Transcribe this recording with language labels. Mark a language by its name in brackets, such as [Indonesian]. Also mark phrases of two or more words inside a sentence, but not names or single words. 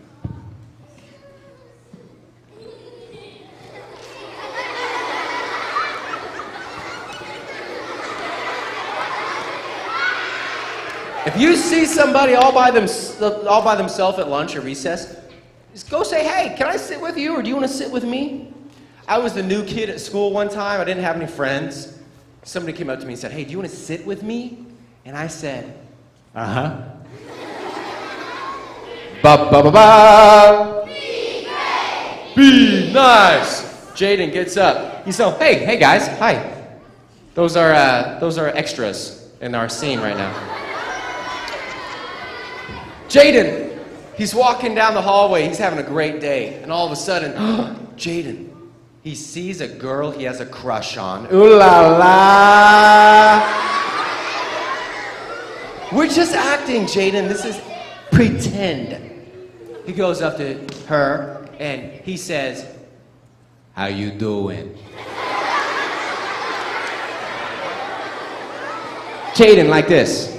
[English] If you see somebody all by themselves at lunch or recess, just go say, hey, can I sit with you or do you want to sit with me? I was the new kid at school one time. I didn't have any friends. Somebody came up to me and said, hey, do you want to sit with me? And I said, uh-huh. Ba-ba-ba-ba. Be nice. Jaden gets up. He's so, hey guys, hi. Those are extras in our scene right now. Jaden, he's walking down the hallway. He's having a great day. And all of a sudden, Jaden, he sees a girl he has a crush on. Ooh la la. We're just acting, Jaden. This is pretend. He goes up to her and he says, how you doing? Jaden, like this.